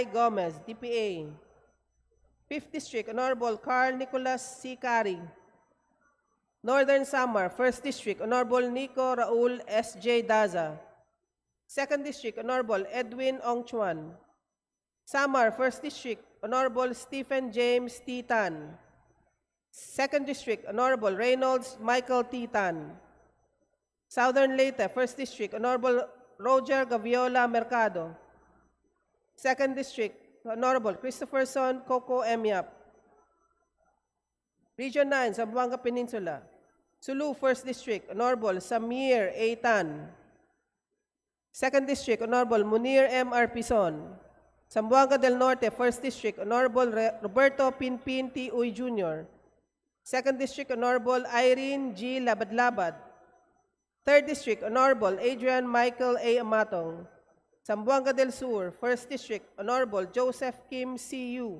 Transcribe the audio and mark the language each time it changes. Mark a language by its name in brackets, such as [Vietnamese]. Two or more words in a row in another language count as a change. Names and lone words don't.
[English] Gomez, DPA. Fifth District, Honorable Carl Nicolas C. Cari. Northern Samar, First District, Honorable Nico Raul S.J. Daza. Second District, Honorable Edwin Ong Chuan. Samar, First District, Honorable Stephen James T. Tan. Second District, Honorable Reynolds Michael T. Tan. Southern Leyte, First District, Honorable Roger Gaviola Mercado. Second District, Honorable Christopherson Coco M. Yap. Region 9, Zamboanga Peninsula. Sulu, First District, Honorable Samir A. Tan. Second District, Honorable Munir M. Arpison. Zamboanga del Norte, First District, Honorable Roberto Pinpin T. Uy Jr. Second District, Honorable Irene G. Labad-Labad. Third District, Honorable Adrian Michael A. Amatong. Zamboanga del Sur, First District, Honorable Joseph Kim C.U.